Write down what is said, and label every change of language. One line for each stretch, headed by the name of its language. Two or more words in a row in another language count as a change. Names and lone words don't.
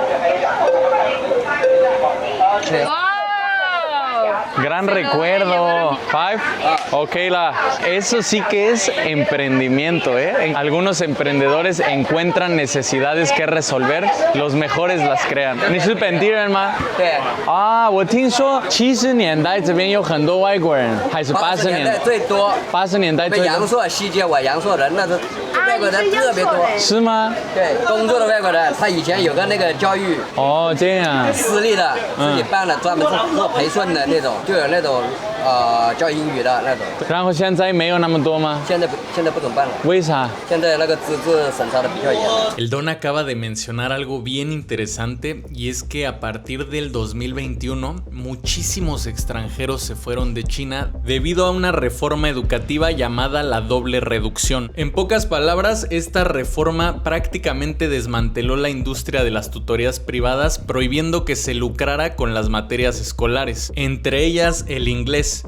Spanish: Gran recuerdo. 5. Ok, eso sí que es emprendimiento, ¿eh? Algunos emprendedores encuentran necesidades que resolver, los mejores las crean.
Chinese: 你是本地人吗？对。啊，我听说70年代这边有很多外国人，还是80年代最多。 80年代最多。阳朔西街，我阳朔人，那是外国人特别多。是吗？对，工作的外国人，他以前有个那个教育。哦，这样。私立的，自己办了，专门是做培训的那种。就有那种教英语的那种。然后现在没有那么多吗？现在不怎么办了。为啥？现在那个资质审查的比较严。
Spanish: El Don acaba de mencionar algo bien interesante, y es que a partir del 2021 muchísimos extranjeros se fueron de China debido a una reforma educativa llamada la doble reducción. En pocas palabras, esta reforma prácticamente desmanteló la industria de las tutorías privadas, prohibiendo que se lucrara con las materias escolares, entre ellas el inglés.